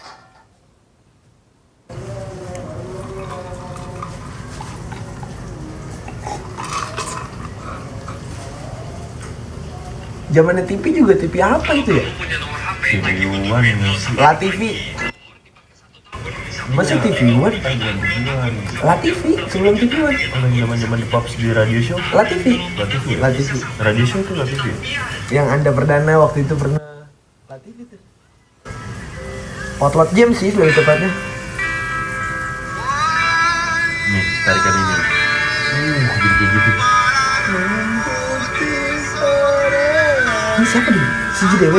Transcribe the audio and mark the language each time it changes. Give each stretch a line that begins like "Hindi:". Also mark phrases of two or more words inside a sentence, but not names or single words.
Indonesian: Zamannya TV juga TV apa itu ya? TV One sih. La TV. Masa TV One? La TV sebelum TV One. Orang zaman di Pops di radio show. La TV. La TV. La TV. Radio show itu La TV. Yang Anda perdana waktu itu pernah La TV tuh. Potlot Jam sih lebih tepatnya. Nih, tarikan ini. Jadi kayak gitu. Ini siapa nih? Sejedewe.